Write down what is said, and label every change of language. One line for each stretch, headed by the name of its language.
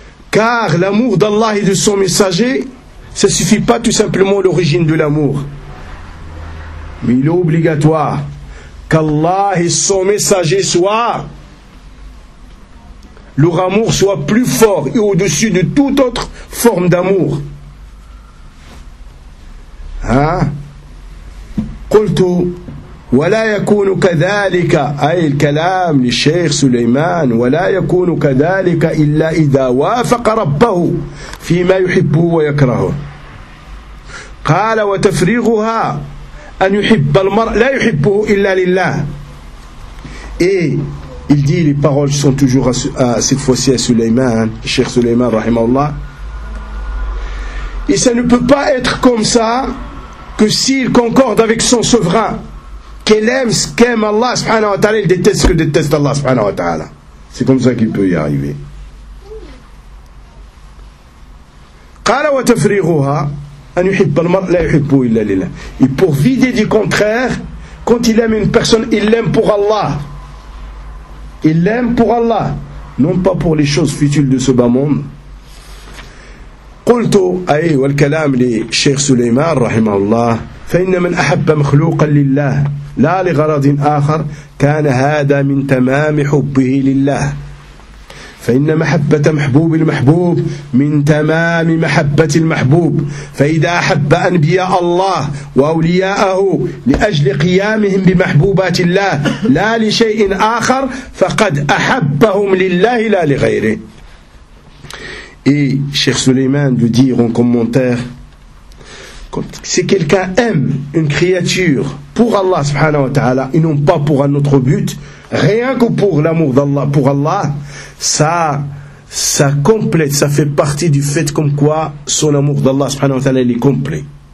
French: Car l'amour d'Allah et de son messager, ça ne suffit pas tout simplement l'origine de l'amour. Mais il est obligatoire qu'Allah et son messager soient, leur amour soit plus fort et au-dessus de toute autre forme d'amour. Hein?
Arabic: قلت ولا يكون كذلك أي الكلام للشيخ سليمان ولا يكون كذلك إلا إذا وافق ربه فيما يحبه ويكرهه قال وتفريغها أن يحب المرء لا يحبه إلا لله
French: et il dit les paroles sont toujours à cette fois-ci à Suleyman, Cheikh Suleyman rahimahullah. Et ça ne peut pas être comme ça que s'il concorde avec son souverain, qu'elle aime ce qu'aime Allah subhanahu wa ta'ala, il déteste ce que déteste Allah subhanahu wa ta'ala. C'est comme ça qu'il peut y arriver.
Arabic: قال وتفريغها أن يحب المرء لا يحبه إلا لله.
French: Et pour vider du contraire, quand il aime une personne, il l'aime pour Allah. Il l'aime pour Allah, non pas pour les choses futiles de ce bas monde.
Arabic: قلت أي والكلام لشيخ سليمان رحمه الله فإن من أحب مخلوقا لله لا لغرض آخر كان هذا من تمام حبه لله فإن محبة محبوب المحبوب من تمام محبة المحبوب فإذا أحب أنبياء الله وأولياءه لأجل قيامهم بمحبوبات الله لا لشيء آخر فقد أحبهم لله لا لغيره.
French: Et Cheikh Suleyman de dire en commentaire, si quelqu'un aime une créature pour Allah subhanahu wa ta'ala et non pas pour un autre but, rien que pour l'amour d'Allah, pour Allah, ça complète, ça fait partie du fait comme quoi son amour d'Allah subhanahu wa ta'ala est complet.